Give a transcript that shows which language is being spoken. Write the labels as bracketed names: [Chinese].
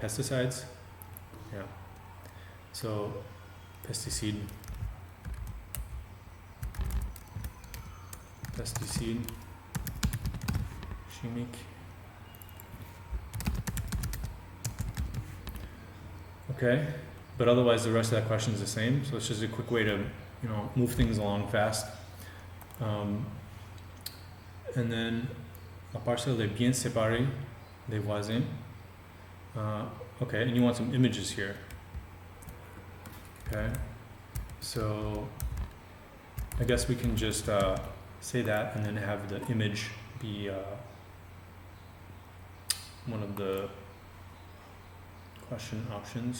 [English] Pesticides? Yeah. So [French] pesticide chimique. [English] Okay, but otherwise the rest of that question is the same. So it's just a quick way to, move things along fast. And then [French] la parcelle est bien séparée des voisins. [English] Okay, and you want some images here. Okay, so I guess we can just say that and then have the image be one of the question options.